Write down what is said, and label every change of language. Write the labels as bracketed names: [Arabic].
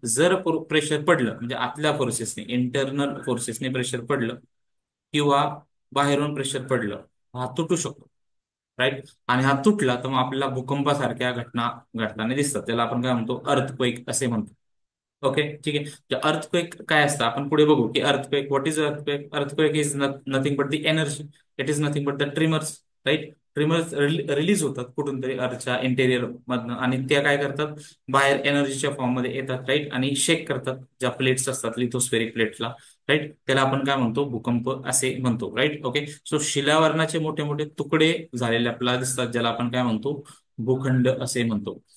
[Marathi] जर प्रेशर पडलं म्हणजे आतल्या फोर्सेसने, इंटरनल फोर्सेसने प्रेशर पडलं किंवा बाहेरून प्रेशर पडलं, हा तुटू शकतो, राईट. आणि हा तुटला तर मग आपल्याला भूकंपासारख्या घटना घडताना दिसतात. त्याला आपण काय म्हणतो, अर्थक्वेक असे म्हणतो. ओके, ठीक आहे. अर्थक्वेक काय असतं आपण पुढे बघू की earthquake, [English] What is earthquake. Earthquake is nothing but the energy. It is nothing but the tremors, right. [Marathi] Trimmers release होतात कुठून तरी अर्थच्या इंटेरियर मधनं, आणि त्या काय करतात, बाहेर एनर्जीच्या फॉर्म मध्ये येतात, राईट. आणि शेक करतात ज्या प्लेट्स असतात लिथोस्फेरिक प्लेट्सला, राईट. त्याला आपण काय म्हणतो, भूकंप असे म्हणतो, राईट. ओके. सो शिलावरणाचे मोठे मोठे तुकडे झालेले आपल्याला दिसतात, ज्याला आपण काय म्हणतो, भूखंड असे म्हणतो.